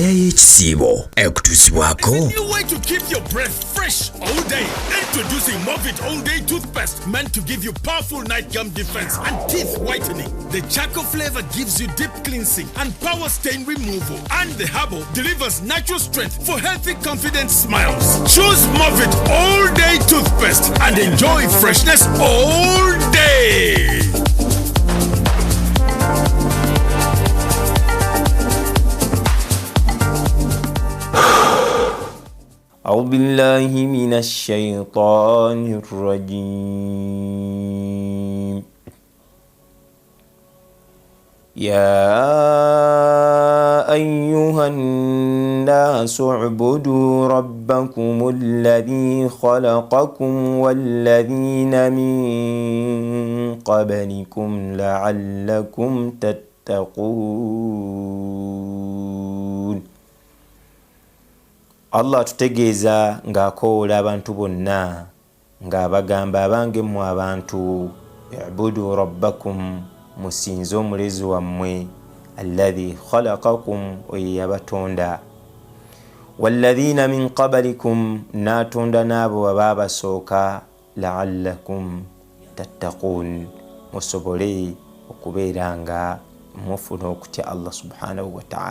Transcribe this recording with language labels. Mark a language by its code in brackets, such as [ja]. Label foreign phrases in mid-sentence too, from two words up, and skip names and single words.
[lg] y'ekisiibo ekutuusibwako. [en] It's a new way to keep your breath fresh all day. Introducing Movit All Day Toothpaste, meant to give you powerful night gum defense and teeth whitening. The charcoal flavor gives you deep cleansing and power stain removal. And the herbal delivers natural strength for healthy, confident smiles. Choose Movit All Day Toothpaste and enjoy freshness all day. [ar] أعوذ بالله من الشيطان الرجيم. يا أيها الناس اعبدوا ربكم الذي خلقكم والذين من قبلكم لعلكم تتقون. [lg] Allah tutegeeza ng'akoola abantu bonna ng'abagamba abange mu abantu [ar] اعبدوا ربكم, [lg] musinze omulezi wammwe [ar] الذي خلقكم, [lg] oyo yabatonda, [ar] والذين من قبلكم, [lg] n'atonda n'abo abaabasooka, [ar] لعلكم تتقون, [lg] musobole okubeera nga mufuna okutya [ar] الله سبحانه وتعالى.